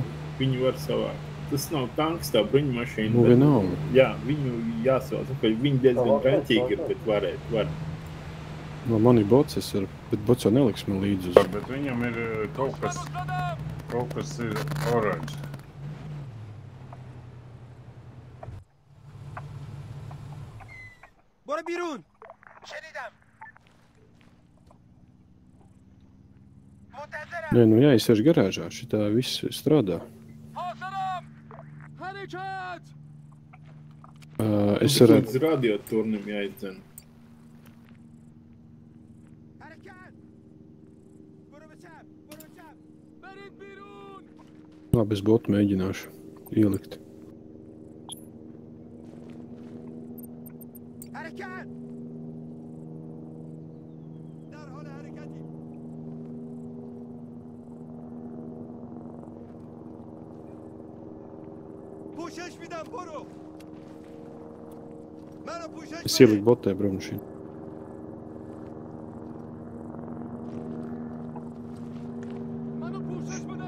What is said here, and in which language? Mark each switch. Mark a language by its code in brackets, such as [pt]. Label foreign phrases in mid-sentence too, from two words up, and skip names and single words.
[lv] Viņu var savākt. Tas nav tanks, tā bruņu mašīna. nu bet- vienalga. Jā, viņu jāsauc. Viņi diezgan Savākt, raņķīgi ir, savākt. bet var. No man ir bots, bet bots jau neliks man līdz uz. Bet viņam ir kaut kas ir oranžs. [fa] برو بیرون شنیدم! منتظرم! [lv] Nē, nu jāizsēž garāžā, šitā viss strādā. [fa] حاضرم! حرکت! [lv] Es varētu... Līdz radioturnam jāizdzen. [fa] حرکت برو به چپ برو به چپ برید بیرون! [lv] Labi, es botu mēģināšu ielikt. [fa] حرکت در حال حرکتی پوشش میدم برو [lv] Es ieliku botē braumašīnu. [fa] منو پوشش بده.